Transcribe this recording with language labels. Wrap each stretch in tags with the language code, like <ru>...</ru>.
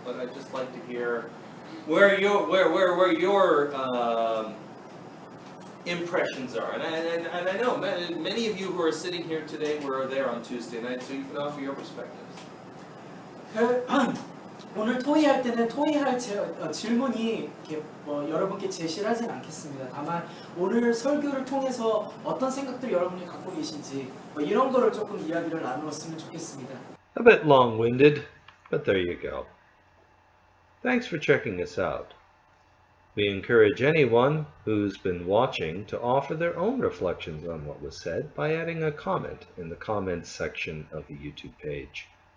<en>But I'd just like to hear where your impressions are, and I know many of you who are sitting here today were there on Tuesday night, so you can offer your perspectives.</en> <ko>오늘 토의할 때는 토의할 질문이 이렇게 여러분께 제시를 하진 않겠습니다. 다만 오늘 설교를 통해서 어떤 생각들을 여러분이 갖고 계신지 이런 거를 조금 이야기를 나누었으면 좋겠습니다.</ko> <en>A bit long-winded, but there you go. Thanks for checking us out. We encourage anyone who's been watching to offer their own reflections on what was said by adding a comment in the comments section of the YouTube page.</en>